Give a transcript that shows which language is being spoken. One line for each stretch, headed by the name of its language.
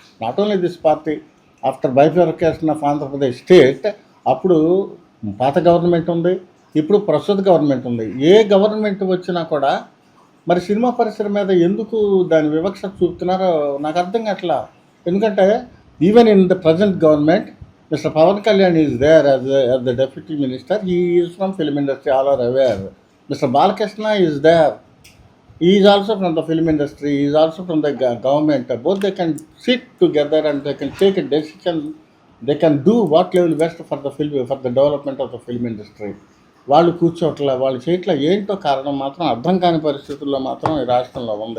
English: not only this party, after bifurcation of Andhra Pradesh state,
Telugu: అప్పుడు పాత government ఉంది,
English: ఇప్పుడు ప్రస్తుత గవర్నమెంట్ ఉంది.
Telugu: ఏ గవర్నమెంట్ వచ్చినా కూడా మరి సినిమా పరిశ్రమ మీద ఎందుకు దాని వివక్ష చూపుతున్నారో నాకు అర్థం కావట్లా. ఎందుకంటే
English: Even in the present government, Mr. Pawan Kalyan is there as the deputy minister. He is from film industry, all are aware. Mr. Balakrishna is there. He is also from the film industry. He is also from the government. Both they can sit together and they can take a decision. They can do what level best for the film, for the development of the film industry.
Telugu: వాళ్ళు కూర్చోట్ల, వాళ్ళు చేయట్ల. ఏంటో కారణం మాత్రం అర్థం కాని పరిస్థితుల్లో మాత్రం ఈ రాష్ట్రంలో ఉంది.